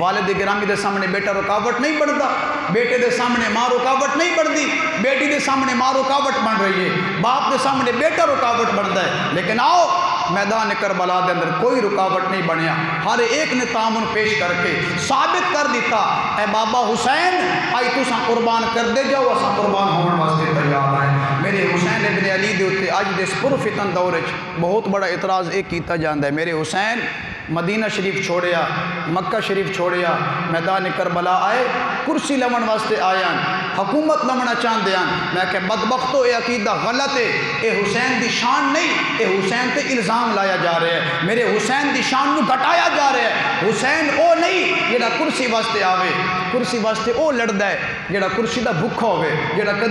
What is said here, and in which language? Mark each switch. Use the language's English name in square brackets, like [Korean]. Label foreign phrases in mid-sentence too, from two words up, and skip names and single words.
[Punjabi] والد گرامی دے سامنے بیٹا رکاوٹ نہیں بنتا، بیٹے دے سامنے ماں رکاوٹ نہیں بنتی، بیٹی دے سامنے ماں رکاوٹ بن رہی ہے، باپ دے سامنے بیٹا رکاوٹ بنتا ہے. لیکن آؤ میدان کربلا دے اندر کوئی رکاوٹ نہیں بنیا، ہر ایک نے تعاون پیش کر کے ثابت کر دیتا اے بابا حسین آئی تساں قربان کر دے جاؤ، اساں قربان ہون واسطے تیار ہیں. میرے حسین ابن علی دے اوتے اج دے اس پرفتن دور وچ بہت بڑا اعتراض یہ کیتا جاندا ہے. میرے حسین مدینہ شریف چھوڑیا، مکہ شریف چھوڑیا، میدان کربلا آئے، کرسی لمن واسطے آیا، حکومت لمنا چاہتے ہیں. میں کہ بدبختو یہ عقیدہ غلط ہے، اے حسین دی شان نہیں، اے حسین تے الزام لایا جا رہا ہے، میرے حسین دی شان نو گھٹایا جا رہا ہے. حسین او نہیں جڑا کرسی واسطے آوے، کرسی واسطے او لڑدا ہے جڑا کرسی دا بھکھا ہوئے، جڑا کدی